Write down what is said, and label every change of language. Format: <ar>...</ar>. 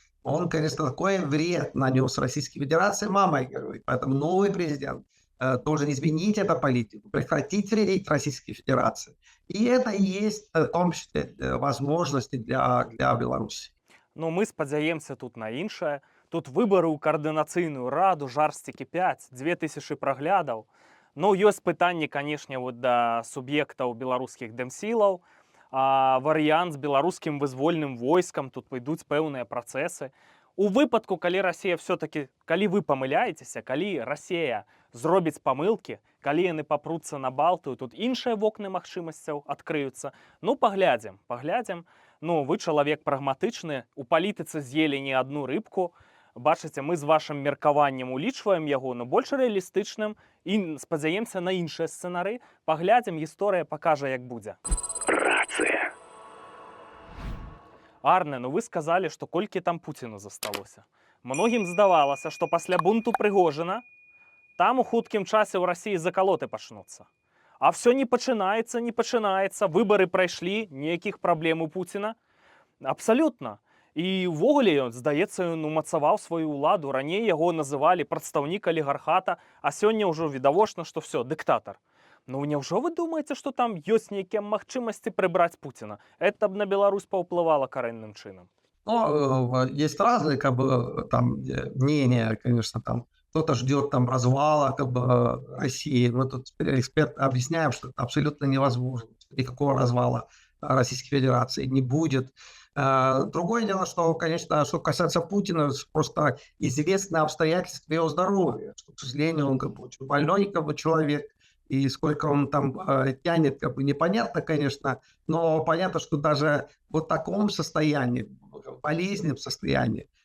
<ru>Он, конечно, такой вред нанес Российской Федерации, мамой говорит. Поэтому новый президент должен изменить эту политику, прекратить вредить Российской Федерации. И это и есть в том числе возможности для Беларуси.</ru> <be>Ну, мы спадзяемся тут на іншае. Тут выборы ў каардынацыйную раду, жарсці кіпяць, 2000 праглядаў. Ну, ёсць пытанні, канешне, да суб'ектаў беларускіх дэмсілаў. Варыянт з беларускім вызвольным войскам, тут пойдуць пэўныя працэсы. У выпадку, калі Расія все-таки, калі вы памыляецеся, калі Расія зробіць памылкі, калі яны папруцца на Балтыю, тут іншыя вокны магчымасцяў адкрыюцца. Ну, паглядзім. Ну, вы чалавек прагматычны, у палітыцы з'елі не адну рыбку. Бачыце, мы з вашым меркаваннем улічваем яго, но больш рэалістычным і спадзяемся на іншыя сцэнары. Паглядзім, гісторыя пакажа, як будзе. Рацыя. Арне, ну вы сказалі, што колькі там Пуціну засталося. Многім здавалася, што пасля бунту Прыгожина там у хуткім часе ў Расіі закалоты пачнуцца. А все не пачынаецца, выбары прайшлі, ніякіх праблем у Пуціна. Абсалютна. І ўвогуле, здаецца, ён умацаваў сваю ўладу. Раней яго называлі прадстаўнік алігархата, а сёння ўжо відавочна, што все, дыктатар. Ну, няўжо вы думаеце, што там ёсць нейкія магчымасці прыбраць Пуціна? Это б на Беларусь паўплывала карэнным чынам.</be> <ru>Ну, есть разные, как бы, там, мнения, конечно, там, кто-то ждет там развала, как бы, России. Мы тут эксперты объясняем, что это абсолютно невозможно. Никакого развала Российской Федерации не будет. Другое дело, что, конечно, что касается Путина, просто известны обстоятельства его здоровья, что, к сожалению, он как бы очень больной как бы, человек, и сколько он там тянет, как бы непонятно, конечно, но понятно, что даже в вот таком состоянии, в болезненном состоянии,</ru>